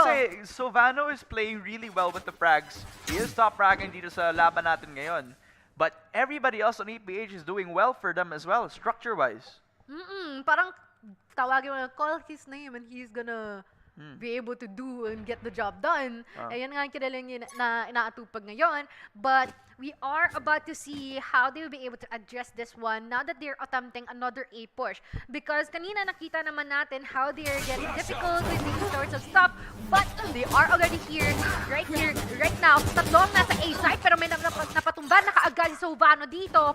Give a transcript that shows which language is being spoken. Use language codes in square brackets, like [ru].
[en] Kasi Sovano is playing really well with the frags. He is top fragging [tl] dito sa laban natin ngayon. [en] But everybody else on EPH is doing well for them as well, structure-wise. [tl] Parang tawagin mo, [en] call his name and he's gonna be able to do and get the job done. [tl] Ayan nga ang kinalang na inaatupag ngayon. [en] But we are about to see how they will be able to address this one now that they're attempting another A push. Because [tl] kanina nakita naman natin [en] how they are getting difficult with these sorts of stuff. But they are already here, right now. [tl] Tatlong nasa A side pero may napatumba na kaagad si Sovano dito.